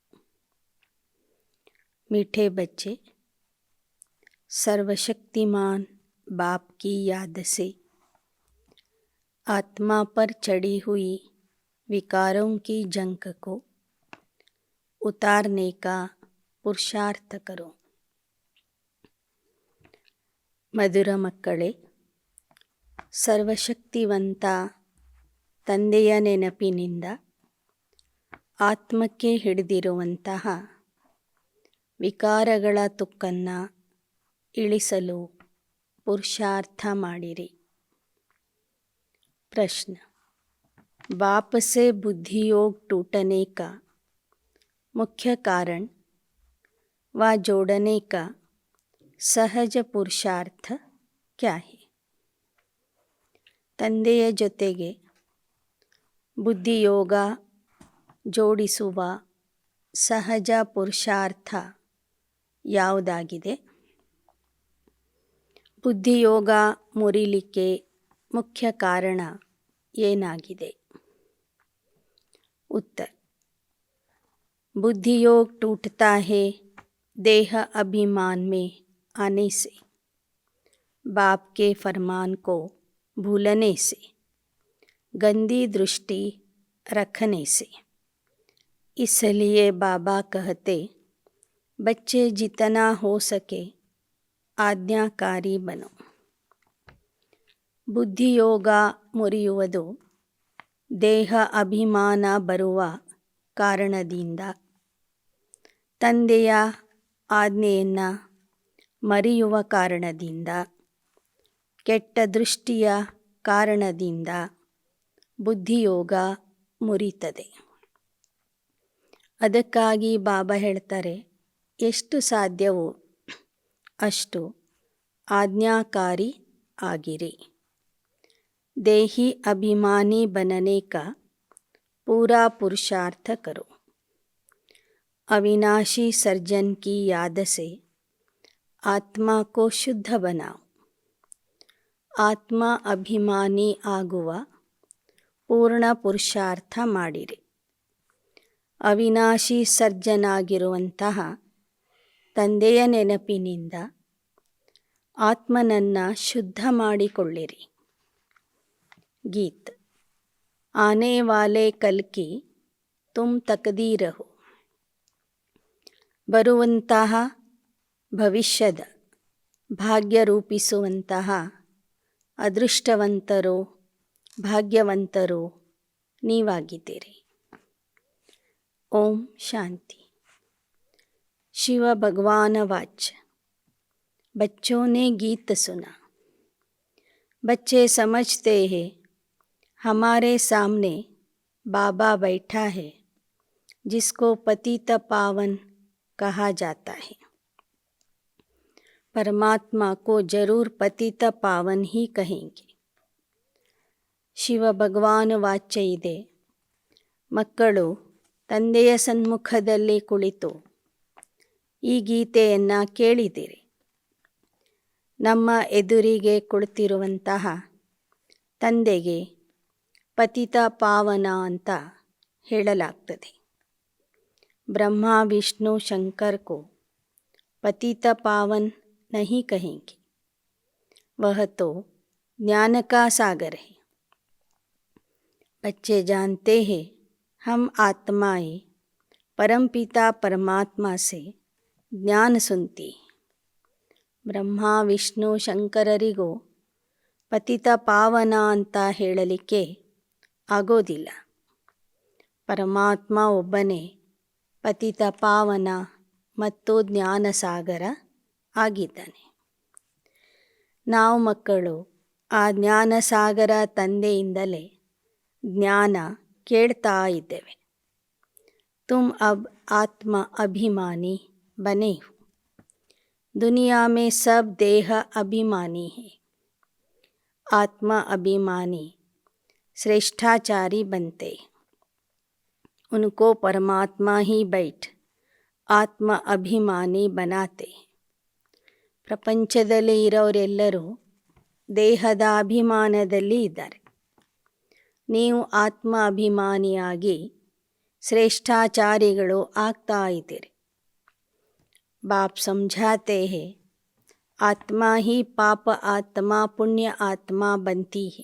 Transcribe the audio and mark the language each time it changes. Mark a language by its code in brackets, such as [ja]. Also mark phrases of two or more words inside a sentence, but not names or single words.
[hi] मीठे बच्चे, सर्वशक्तिमान बाप की याद से आत्मा पर चढ़ी हुई विकारों की जंग को उतारने का पुरुषार्थ करो. [kn] ಮಧುರ ಮಕ್ಕಳೇ, ಸರ್ವಶಕ್ತಿವಂತ ತಂದೆಯ ನೆನಪಿನಿಂದ ಆತ್ಮಕ್ಕೆ ಹಿಡಿದಿರುವಂತಹ ವಿಕಾರಗಳ ತುಕ್ಕನ್ನು ಇಳಿಸಲು ಪುರುಷಾರ್ಥ ಮಾಡಿರಿ. [hi] प्रश्न: बाप से बुद्धि योग टूटने का मुख्य कारण व जोड़ने का सहज पुरुषार्थ क्या है? [kn] ತಂದೆಯ ಜೊತೆಗೆ ಬುದ್ಧಿಯೋಗ ಜೋಡಿಸುವ ಸಹಜ ಪುರುಷಾರ್ಥ ಯಾವುದಾಗಿದೆ? ಬುದ್ಧಿಯೋಗ ಮುರಿಲಿಕ್ಕೆ ಮುಖ್ಯ ಕಾರಣ ಏನಾಗಿದೆ? [hi] उत्तर: बुद्धियोग टूटता है देह अभिमान में आने से, बाप के फरमान को भूलने से, गंदी दृष्टि रखने से. इसलिए बाबा कहते, बच्चे जितना हो सके आज्ञाकारी बनो. [kn] ಬುದ್ಧಿಯೋಗ ಮುರಿಯುವುದು ದೇಹ ಅಭಿಮಾನ ಬರುವ ಕಾರಣದಿಂದ, ತಂದೆಯ ಆಜ್ಞೆಯನ್ನು ಮರೆಯುವ ಕಾರಣದಿಂದ, ಕೆಟ್ಟ ದೃಷ್ಟಿಯ ಕಾರಣದಿಂದ ಬುದ್ಧಿಯೋಗ ಮುರಿತದೆ. ಅದಕ್ಕಾಗಿ ಬಾಬಾ ಹೇಳ್ತಾರೆ, ಎಷ್ಟು ಸಾಧ್ಯವೋ ಅಷ್ಟು ಆಜ್ಞಾಕಾರಿ ಆಗಿರಿ. [hi] देही अभिमानी बनने का पूरा पुरुषार्थ करो. अविनाशी सर्जन की याद से आत्मा को शुद्ध बनाओ. [kn] ಆತ್ಮ ಅಭಿಮಾನಿ ಆಗುವ ಪೂರ್ಣ ಪುರುಷಾರ್ಥ ಮಾಡಿರಿ. ಅವಿನಾಶಿ ಸರ್ಜನಾಗಿರುವಂತಹ ತಂದೆಯ ನೆನಪಿನಿಂದ ಆತ್ಮನನ್ನು ಶುದ್ಧ ಮಾಡಿಕೊಳ್ಳಿರಿ. [hi] गीत: आने वाले कल की तुम तकदीर हो. [kn] ಬರುವಂತಹ ಭವಿಷ್ಯದ ಭಾಗ್ಯ ರೂಪಿಸುವಂತಹ ಅದೃಷ್ಟವಂತರೋ ಭಾಗ್ಯವಂತರೋ ನೀವಾಗಿದ್ದೀರಿ. ಓಂ ಶಾಂತಿ. [hi] शिव भगवान वाच. बच्चों ने गीत सुना. बच्चे समझते हैं हमारे सामने बाबा बैठा है जिसको पतित पावन कहा जाता है. परमात्मा को जरूर पतित पावन ही कहेंगे. [kn] ಶಿವ ಭಗವಾನ್ ವಾಚ್ಯ ಇದೆ. ಮಕ್ಕಳು ತಂದೆಯ ಸನ್ಮುಖದಲ್ಲಿ ಕುಳಿತು ಈ ಗೀತೆಯನ್ನು ಕೇಳಿದಿರಿ. ನಮ್ಮ ಎದುರಿಗೆ ಕುಳಿತಿರುವಂತಹ ತಂದೆಗೆ ಪತಿತ ಪಾವನ ಅಂತ ಹೇಳಲಾಗ್ತದೆ. [hi] ಬ್ರಹ್ಮ ವಿಷ್ಣು ಶಂಕರ್ को पतित पावन नहीं कहेंगे, वह तो ज्ञान का सागर है. बच्चे जानते हैं हम आत्माएं परमपिता परमात्मा से ज्ञान सुनती. [kn] ಬ್ರಹ್ಮ ವಿಷ್ಣು ಶಂಕರರಿಗೂ ಪತಿತ ಪಾವನ ಅಂತ ಹೇಳಲಿಕ್ಕೆ ಆಗೋದಿಲ್ಲ. ಪರಮಾತ್ಮ ಒಬ್ಬನೇ ಪತಿತ ಪಾವನ ಮತ್ತು ಜ್ಞಾನ ಸಾಗರ ಆಗಿದ್ದಾನೆ. ನಾವು ಮಕ್ಕಳು ಆ ಜ್ಞಾನ ಸಾಗರ ತಂದೆಯಿಂದಲೇ ಜ್ಞಾನ ಕೇಳ್ತಾ ಇದ್ದೇವೆ. [hi] तुम अब आत्म अभिमानी बने हो. दुनिया में सब देह अभिमानी है. आत्मा अभिमानी श्रेष्ठाचारी बनते. उनको परमात्मा ही बैठ आत्मा अभिमानी बनाते. [kn] ಪ್ರಪಂಚದಲ್ಲಿ ಇರೋರೆಲ್ಲರೂ ದೇಹದ ಅಭಿಮಾನದಲ್ಲಿ ಇದ್ದಾರೆ. ನೀವು ಆತ್ಮ ಅಭಿಮಾನಿಯಾಗಿ ಶ್ರೇಷ್ಠಾಚಾರಿಗಳು ಆಗ್ತಾ ಇದ್ದೀರಿ. [hi] बाप समझाते हैं आत्मा ही पाप आत्मा पुण्य आत्मा बनती है.